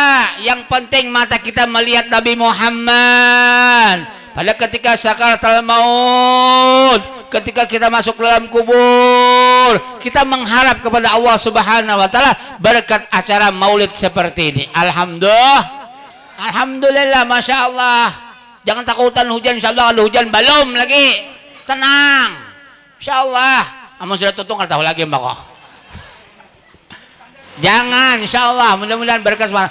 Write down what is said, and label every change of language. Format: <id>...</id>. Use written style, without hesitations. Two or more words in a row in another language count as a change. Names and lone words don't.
<id>Yang penting mata kita melihat Nabi Muhammad. Pada ketika sakaratul maut, ketika kita masuk dalam kubur, kita mengharap kepada</id> <ar>Allah Subhanahu wa taala</ar> <id>berkat acara maulid seperti ini.</id> <ar>Alhamdulillah, masya Allah.</ar> <id>Jangan takutan hujan,</id> <ar>insya Allah.</ar> <id>Kalau hujan belum lagi, tenang,</id> <ar>insya Allah.</ar> <bjn>Amun sudah tutung kalau tahu lagi mbak. Jangan,</bjn> <ar>insya Allah,</ar> <bjn>mudah-mudahan berkat semua.</bjn>